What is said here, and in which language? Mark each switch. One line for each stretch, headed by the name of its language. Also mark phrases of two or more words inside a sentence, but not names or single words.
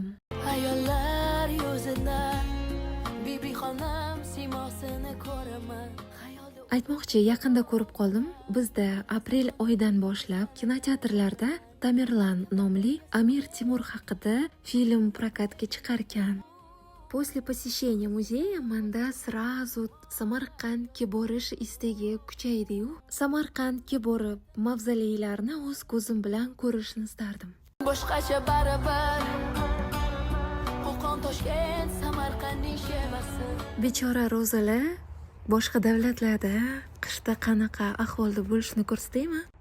Uzbek: Ayollar yuzida Bibi xonam simosini ko'raman. Aytmoqchi, yaqinda ko'rib qoldim. Bizda aprel oyidan boshlab kinoteatrlarda Tamerlan nomli Amir Temur haqida film prokatga chiqarkan.
Russian: После посещения музея
Uzbek: menda сразу Samarqandga borish istagi kuchaydi-yu, Samarqandga borib mavzoleylarni o'z ko'zim bilan ko'rishni istardim. Boshqacha barabar Qo'qon, Toshkent, Samarqandning shevasi. Bechora ro'zalar boshqa davlatlarda qishda qanaqa ahvolda bo'lishini ko'rsataymi?